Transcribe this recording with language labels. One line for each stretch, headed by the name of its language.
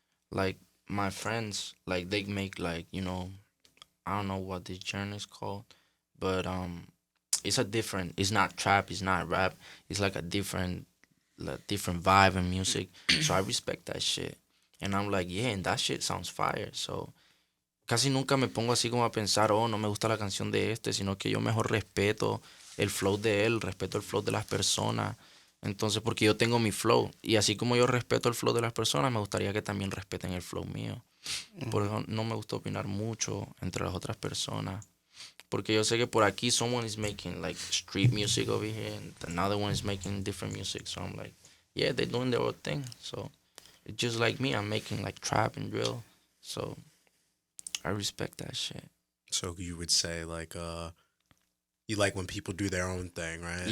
English: Like my friends, like they make like, you know, I don't know what this genre is called, but it's not trap, it's not rap, it's like a different vibe and music. So I respect that shit. And I'm like, yeah, and that shit sounds fire.
Spanish: So casi nunca me pongo así como a pensar, oh, no me gusta la canción de este, sino que yo mejor respeto el flow de él, respeto el flow de las personas. Entonces, porque yo tengo mi flow. Y así como yo respeto el flow de las personas, me gustaría que también respeten el flow mío. Por eso no me gusta opinar mucho entre las otras personas. Porque yo sé que por aquí
English: someone is making like street music over here and another one is making different music. So I'm like, yeah, they're doing their own thing. So it's just like me, I'm making like trap and drill. So I respect that shit. So you would say like you like when people do their own thing, right?